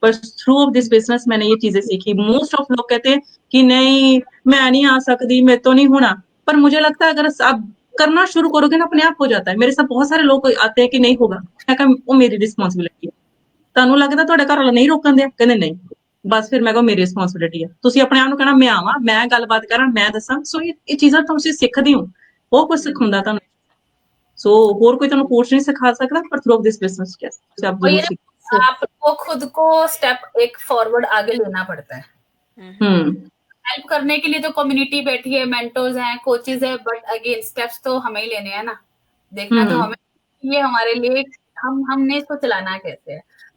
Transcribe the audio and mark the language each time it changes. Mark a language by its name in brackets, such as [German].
[Hindi] पर through of this business मैंने ये चीजें सीखी। मोस्ट ऑफ लोग कहते हैं कि नहीं मैं नहीं आ सकती, मैं तो नहीं होना। पर मुझे लगता है अगर आप करना शुरू करोगे ना, अपने आप हो जाता है। मेरे साथ बहुत सारे लोग आते हैं कि नहीं होगा, मैं कहा वो मेरी रिस्पॉन्सिबिलिटी है। [Punjabi] ਤੁਹਾਨੂੰ ਲੱਗਦਾ ਤੁਹਾਡੇ ਘਰ ਵਾਲਾ ਨਹੀਂ ਰੋਕਣ ਦਿਆ, ਕਹਿੰਦੇ ਨਹੀਂ। ਬਸ ਫਿਰ ਮੈਂ ਕਿਹਾ ਮੇਰੀ ਰਿਸਪੌਂਸਿਬਿਲਿਟੀ ਹੈ, ਤੁਸੀਂ ਆਪਣੇ ਆਪ ਨੂੰ ਕਹਿਣਾ ਮੈਂ ਆਵਾਂ, ਮੈਂ ਗੱਲਬਾਤ ਕਰਾਂ, ਮੈਂ ਦੱਸਾਂ। ਸੋ ਇਹ ਚੀਜ਼ਾਂ ਤੁਸੀਂ ਸਿੱਖਦੇ ਹੋ, ਉਹ ਕੁਝ ਸਿਖਾਉਂਦਾ ਤੁਹਾਨੂੰ। ਸੋ ਹੋਰ ਕੋਈ ਤੁਹਾਨੂੰ ਕੋਚ [Hindi] नहीं सिखा सकता, पर through of this business yes, आप वही जरूर ना, सीख। आपको खुद को स्टेप एक फॉरवर्ड आगे लेना पड़ता है। हेल्प करने के लिए तो कम्युनिटी बैठी है, मेंटर्स हैं, कोचेस है, बट अगेन स्टेप्स तो हमें ही लेने हैं ना, देखना तो हमें ये हमारे लिए हमने इसको चलाना कैसे है।